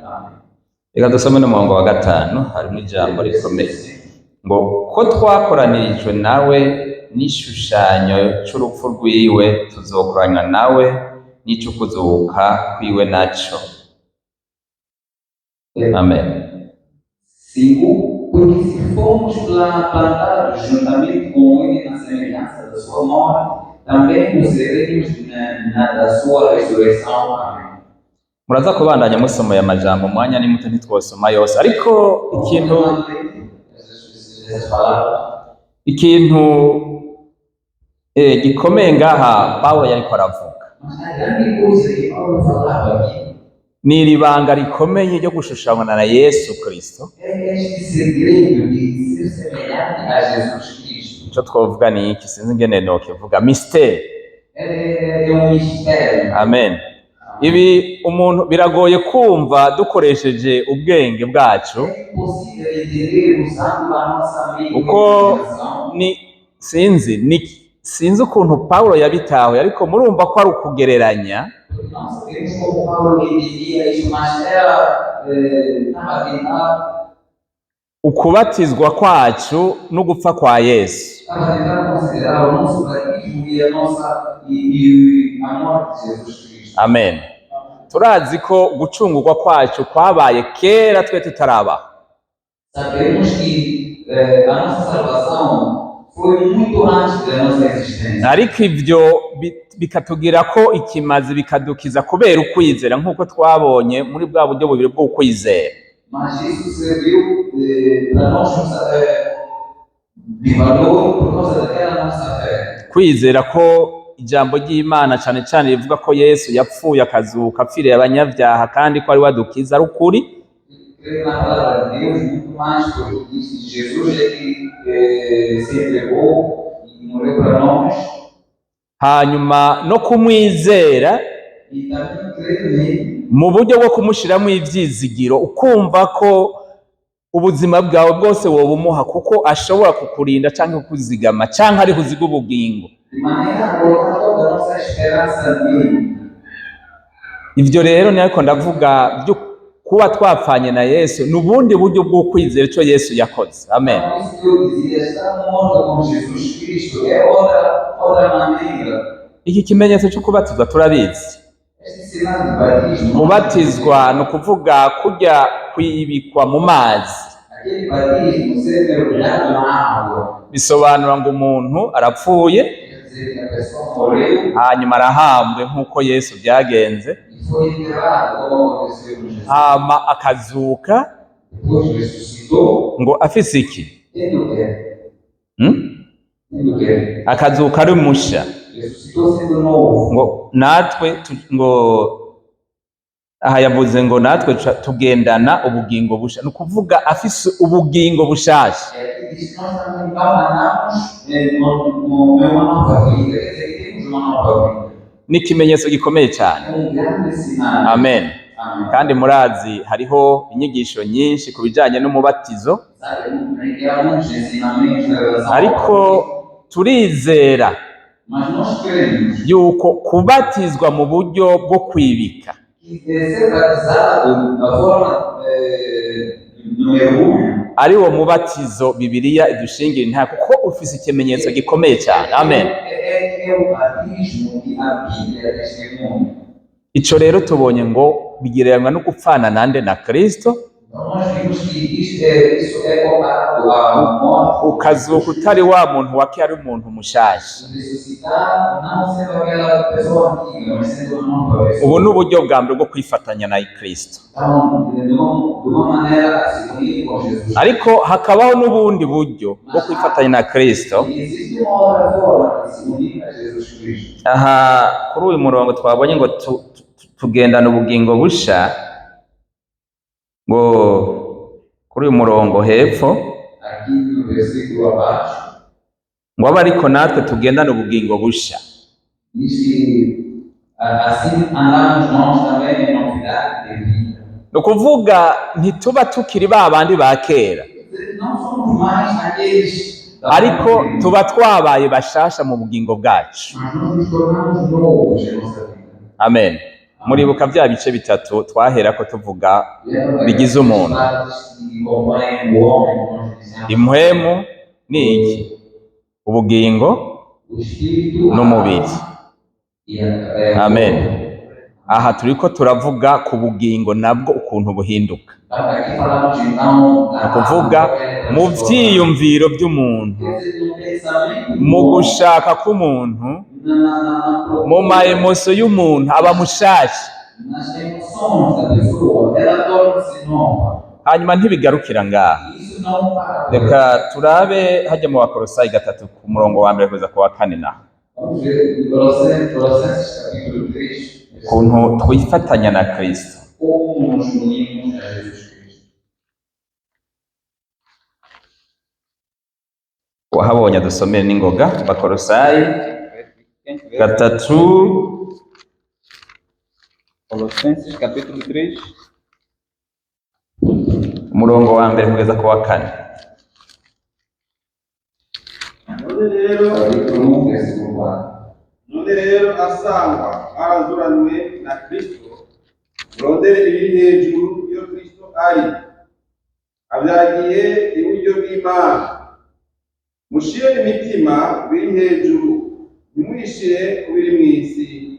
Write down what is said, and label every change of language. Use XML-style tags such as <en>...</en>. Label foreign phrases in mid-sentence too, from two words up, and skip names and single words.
<pt>Amém.</pt> <rn>Reka dusome n'umurongo wa 5, harimo ijambo rikomeye ngo ko twakoranirijwe nawe n'ishushanyo c'urupfu rwiwe, tuzokoranywa nawe n'icukuzuka kwiwe naco. Amen. 5.</rn> <pt>Porque se fomos plantados juntamente com ele na semelhança da sua morte, também nos seremos da sua ressurreição. Amém.</pt> <rn>Muraza kubandanya musomeye amajambo umwanya ni muto ntitwosoma yose, ariko ikintu gikomeye ngaha Pawulo yariko aravuga</rn> <pt>Mas a grande coisa que Paulo falava aqui</pt> <rn>ni iri banga rikomeye ryo gushushanywa na Yesu Kristo.</rn> <pt>é este segredo de ser semelhante a Jesus Cristo.</pt> <rn>Ico twovuga ni iki, sinzi ingene nokivuga, mystère.</rn> <pt>É mistério. Amen.</pt> <rw>Ibi umuntu biragoye kumva dukoresheje ubwenge bwacu,</rw> <pt>É impossível entender usando a nossa mente.</pt> <rn>uko sinzi ukuntu Pawulo yabitahuye, ariko murumva ko ari ukugereranya</rn> <pt>Porque nós sabemos como Paulo entendia isso, mas era estava tentando</pt> <rn>ukubatizwa kwacu no gupfa kwa Yesu.</rn> <pt>considerar o nosso batismo e a morte de Jesus Cristo. Amen.</pt> <rn>Turazi ko gucungurwa kwacu kwabaye kera twe tutarabaho.</rn> <pt>Sabemos que a nossa salvação foi muito antes da nossa existência.</pt> <rn>Ariko ivyo bikatugira ko ikimazi bikadukiza kubera ukwizera, nk'uko twabonye muri bwa buryo bubiri bwo ukwizera.</rn> <pt>Mas isso serviu para nós de valor por causa daquela nossa fé.</pt> <rw>Kwizera ko ijambo ry'Imana cyane cyane rivuga ko Yesu yapfuye akazuka apfiriye abanyabyaha kandi ko ari wadukiza ari ukuri.</rw> <pt>Creio na palavra de Deus muito mais porque disse Jesus é que se entregou e morreu para nós.</pt> <rw>Hanyuma no kumwizera</rw> <pt>e também crer nele.</pt> <rw>mu buryo bwo kumushyiramo ibyizigiro, ukumva ko ubuzima bwawe bwose wobumuha kuko ashobora kukurinda cyangwa kukuzigama cyangwa ari kuziga ubugingo.</rw> <pt>De maneira a colocar toda a nossa esperança nele.</pt> <rw>Ibyo rero ni ariko ndavuga byo kuba twapfanye na Yesu ni ubundi buryo bwo kwizera icyo Yesu yakoze. Amen.</rw> <pt>Então, isso que eu dizia, estar morto com Jesus Cristo é outra maneira.</pt> <rw>Iki kimenyetso cyo kubatizwa turabizi.</rw> <pt>Este sinal de batismo,</pt> <rw>Kubatizwa ni ukuvuga kujya kwibikwa mu mazi.</rw> <pt>aquele batismo, ser mergulhado na água,</pt> <rw>Bisobanura ngo umuntu arapfuye</rw> <pt>quer dizer que a pessoa morreu</pt> <rw>hanyuma arahambwe nk'uko Yesu byagenze,</rw> <pt>e foi enterrado, como aconteceu com Jesus.</pt> <rn>hama akazuka</rn> <pt>Depois ressuscitou,</pt> <rn>ngo afise iki?</rn> <pt>tendo o quê? Tendo o quê?</pt> <rn>Akazuka ari musha,</rn> <pt>Ressuscitou sendo novo.</pt> <rn>ngo natwe ngo aha yavuze ngo natwe tugendana ubugingo busha, ni ukuvuga afise ubugingo bushasha.</rn> <pt>Aqui diz que nós também caminhamos numa nova vida, quer dizer, que temos uma nova vida.</pt> <rw>Ni ikimenyetso gikomeye cyane.</rw> <pt>É grande sinal. Amen. Amém.</pt> <rw>Kandi murazi hariho inyigisho nyinshi ku bijyanye n'umubatizo,</rw> <pt>Sabe, há muitos ensinamentos em relação</pt> <rw>ariko</rw> <pt>ao</pt> <rw>turizera</rw> <pt>mas nós queremos</pt> <rw>yuko kubatizwa mu buryo bwo kwibika</rw> <pt>que ser batizado da forma do mergulho</pt> <rn>ari wo mubatizo Bibiliya idushingira nta, kuko ufise ikimenyetso gikomeye cyane. Amen.</rn> <pt>é o batismo que a Bíblia testemunha.</pt> <rn>Ico rero tubonye ngo bigereranywa no gupfana nande na Kristo,</rn> <pt>Então nós vimos que isso é comparado à morte,</pt> <rn>ukazuka utari wa muntu wake ari umuntu mushasha.</rn> <pt>ressuscitar, não sendo aquela pessoa antiga, mas sendo uma nova pessoa.</pt> <rn>Ubu ni uburyo bwa mbere bwo kwifatanya na Kristo,</rn> <pt>Então, de uma maneira a se unir com Jesus.</pt> <rw>ariko hakabaho n'ubundi buryo bwo kwifatanya na Kristo.</rw> <pt>E existe uma outra forma de se unir a Jesus Cristo.</pt> <rn>Aha kuri uyu murongo twabonye ngo tugendana ubugingo busha, ngo kuri uyu murongo hepfo</rn> <pt>Aqui no versículo abaixo,</pt> <rn>ngo abe ariko natwe tugendana ubugingo busha.</rn> <pt>diz que assim andamos nós também em novidade de vida.</pt> <rn>Ni ukuvuga ntituba tukiri ba bandi ba kera,</rn> <pt>Não somos mais aqueles da</pt> <rn>ariko</rn> <pt>forma</pt> <rn>tuba twabaye bashasha mu bugingo bwacu.</rn> <pt>mas nós nos tornamos novos em nossa vida. Amen.</pt> <rn>Muribuka bya bice bitatu twahera ko tuvuga</rn> <pt>Lembra</pt> <rn>bigize</rn> <pt>daquelas</pt> <rn>umuntu.</rn> <pt>partes que compõem o homem, como nós dizemos,</pt> <rn>Impwemu ni iki? Ubugingo</rn> <pt>o espírito,</pt> <rn>n'umubiri.</rn> <pt>e a Amen.</pt> <rn>Aha turiko turavuga ku bugingo nabwo ukuntu buhinduka,</rn> <pt>Aqui falamos então</pt> <rn>ni ukuvuga mu vyiyumviro by'umuntu,</rn> <pt>no pensamento,</pt> <rn>mu gushaka k'umuntu, mu maemoso y'umuntu aba mushasha.</rn> <pt>nas emoções da pessoa, ela torna-se nova.</pt> <rn>Hanyuma ntibigarukira ngaha.</rn> <pt>Isso não para.</pt> <rw>Reka turabe hajya mu Bakolosayi 3 ku murongo wa mbere kugeza ku wa 4 naho</rw> <pt>Vamos ver em Colossenses capítulo 3,</pt> <rw>ukuntu twifatanya na Kristo.</rw> <pt>como nos unimos a Jesus Cristo.</pt> <rn>Wahabonye dusomere n'ingoga. Bakolosayi 3</rn> <pt>Colossenses capítulo 3,</pt> <rn>umurongo wa mbere kugeza ku wa 4.</rn> <pt>Capítulo 1, versículo 4.</pt> <rn>none rero asangwa arazuranywe na Kristo, murondere ibiri hejuru iyo Kristo ari, abyagiye iburyo bw'Imana. Mushire imitima biri hejuru, ntimwishire ku biri mw'isi.</rn>